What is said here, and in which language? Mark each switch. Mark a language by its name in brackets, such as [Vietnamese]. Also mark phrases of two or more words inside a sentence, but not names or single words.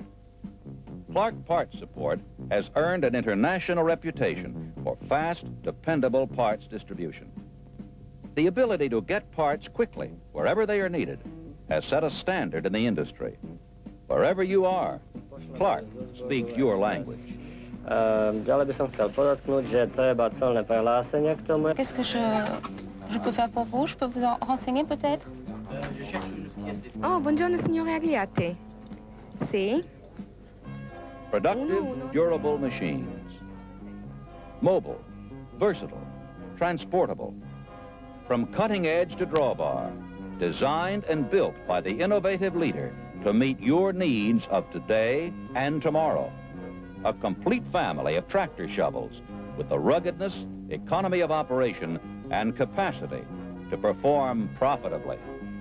[English] Clark Parts Support has earned an international reputation for fast, dependable parts distribution. The ability to get parts quickly, wherever they are needed, has set a standard in the industry. Wherever you are, Clark speaks your language. [Slovak] Ďalej by som chcel podotknúť, že treba colné prehlásenie k tomu. [French] Qu'est-ce que je peux faire pour vous? Je peux vous en renseigner peut-être? [Italian] Oh, buongiorno signore Agliate. Sì? [English] Productive, durable machines. Mobile, versatile, transportable, From cutting edge to drawbar, designed and built by the innovative leader to meet your needs of today and tomorrow. A complete family of tractor shovels with the ruggedness, economy of operation, and capacity to perform profitably.